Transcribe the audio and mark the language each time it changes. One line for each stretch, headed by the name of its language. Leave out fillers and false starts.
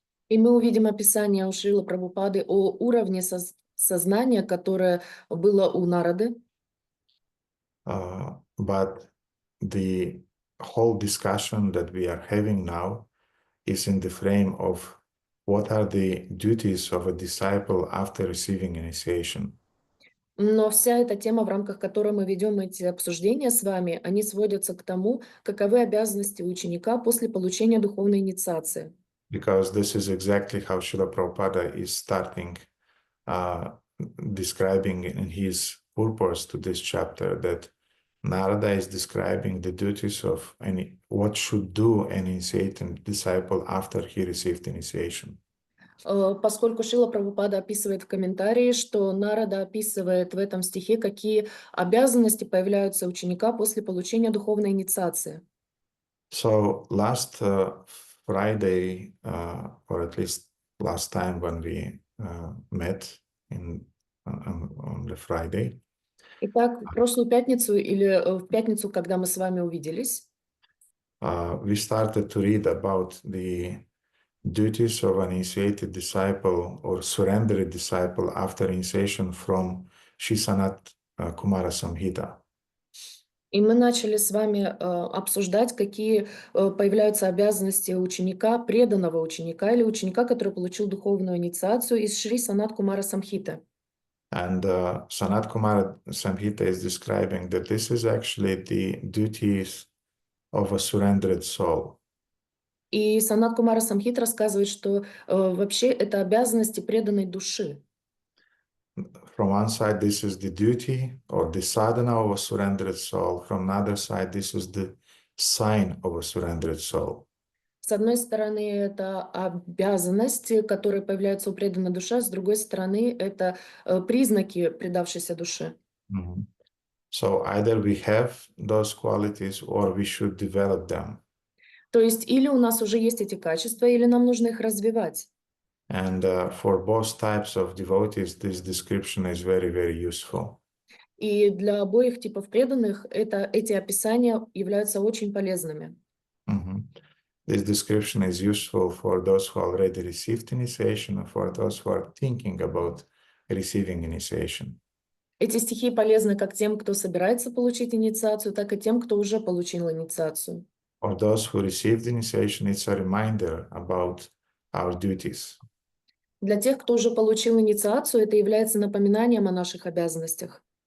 Russian: И мы увидим описание у Шрилы Прабхупады о уровне сознания, которое было у Нарады.
English: But the whole discussion that we are having now is in the frame of what are the duties of a disciple after receiving initiation.
Russian: Но вся эта тема, в рамках которой мы ведем эти обсуждения с вами, они сводятся к тому, каковы обязанности ученика после получения духовной инициации.
English: Because this is exactly how Srila Prabhupada is starting describing in his purpose to this chapter, that Narada is describing the duties of what should do an initiated disciple after he received initiation.
Russian: Поскольку Шрила Прабхупада описывает в комментарии, что Нарада описывает в этом стихе, какие обязанности появляются у ученика после получения духовной инициации.
English: So last Friday, or at least last time when we met on the Friday.
Russian: Итак, в прошлую пятницу или в пятницу, когда мы с вами увиделись,
English: we started to read about the duties of an initiated disciple or surrendered disciple after initiation from Shisanat Kumara Samhita.
Russian: и мы начали с вами обсуждать, какие появляются обязанности ученика, преданного ученика или ученика, который получил духовную инициацию из Шри Санат Кумара Самхиты.
English: And Sanat Kumara Samhita is describing that this is actually the duties of a surrendered soul.
Russian: И Санат Кумара Самхит рассказывает, что вообще это обязанности преданной души.
English: From one side, this is the duty or the sadhana of a surrendered soul. From another side, this is the sign of a surrendered soul.
Russian: С одной стороны, это обязанности, которые появляются у преданной души, с другой стороны, это признаки предавшейся души.
English: So either we have those qualities or we should develop them.
Russian: То есть или у нас уже есть эти качества, или нам нужно их развивать.
English: And for both types of devotees, this description is very, very useful.
Russian: И для обоих типов преданных эти описания являются очень полезными.
English: This description is useful for those who already received initiation and for those who are thinking about receiving initiation.
Russian: Эти стихи полезны как тем, кто собирается получить инициацию, так и тем, кто уже получил инициацию.
English: For those who received initiation, it's a reminder about our duties.
Russian: Для тех, кто уже получил инициацию, это является напоминанием о наших обязанностях.